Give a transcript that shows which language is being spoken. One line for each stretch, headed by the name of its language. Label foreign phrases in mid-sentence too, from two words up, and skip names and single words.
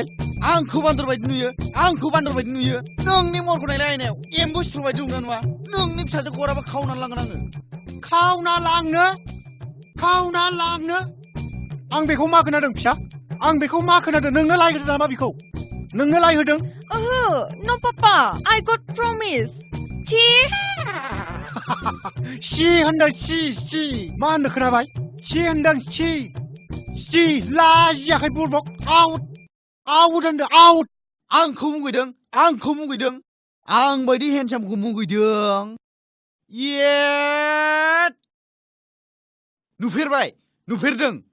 Bodo: आंखौ बान्दर बायदि नुयो नोंनि महरखौ नायलाय आयनायाव एम्बु सिथ्र बायदि नुना नुवा नोंनि फिसाजो गराबा खावनानै लांगोन आङो खावना लांनो आं बेखौ मा खोनादों फिसा आं बेखौ मा खोनादों नोंनो लायहोदों नामा बिखौ नोंनो लायहोदों
English: No, Papa. I got promise.
Bodo: सि होनदों सि मा होनदों खोनाबाय सि होनदों सि लाजियाखै बुरबक आउट होनदों आउट आंखौ मुगैदों आं बायदि हेन्डसामखौ मुगैदों येट नुफेरदों